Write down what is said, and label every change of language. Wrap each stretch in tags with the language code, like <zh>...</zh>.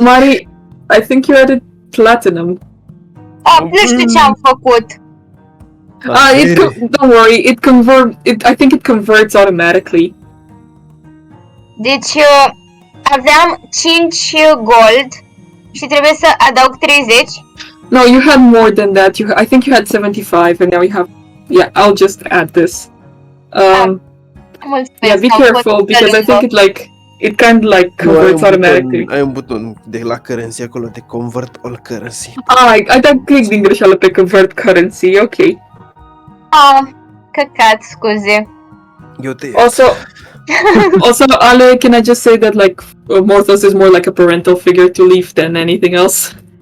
<en>Mari, I think you added platinum.</en> <ro>Nu știu ce am făcut.</ro> <en>Don't worry, I think it converts automatically.</en> <ro>Deci aveam 5 gold și trebuie să adaug 30.</ro> <en>No, you had more than that. I think you had 75 and now you have... Yeah, I'll just add this. Yeah, be careful because I think it kind of like converts automatically.</en> <ro>Ai un buton de la currency acolo de</ro> <en>convert all currency.</en> <ro>I dat click din greșeală pe convert currency, ok. Căcat, scuze.</ro> <en>Also, Ale, can I just say that like Morthos is more like a parental figure to Leaf than anything else?</en>